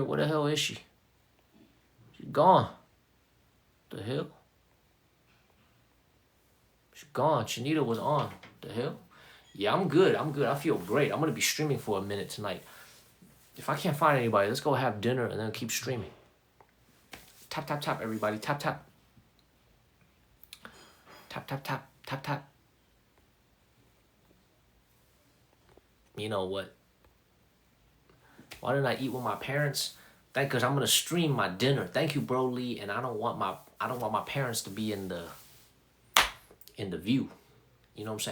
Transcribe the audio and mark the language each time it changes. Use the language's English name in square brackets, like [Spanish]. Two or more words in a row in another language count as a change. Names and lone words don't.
[English] Where the hell is she? She's gone. The hell? She's gone. Chinita was on. The hell? Yeah, I'm good. I feel great. I'm going to be streaming for a minute tonight. If I can't find anybody, let's go have dinner and then keep streaming. Tap, tap, tap, everybody. Tap, tap. Tap, tap, tap, tap, tap. You know what? Why didn't I eat with my parents? Because I'm gonna stream my dinner. Thank you, Broly. And I don't want my parents to be in the view. You know what I'm saying?